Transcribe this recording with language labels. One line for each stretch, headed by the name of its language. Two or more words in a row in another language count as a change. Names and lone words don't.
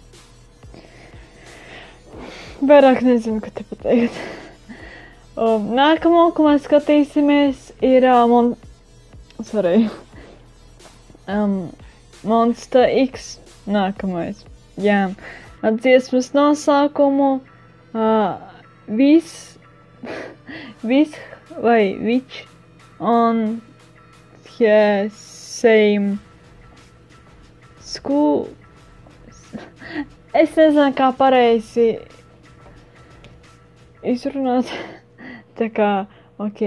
Latvian: Vairāk nezinu, ko te pateikt. Nākamo, ko mēs skatīsimies, ir Monster X. Nākamais. Jā. Dziesmas nosaukumu Which on the same school. Es nezinu, kā pareizi izrunāt. Tā kā, ok.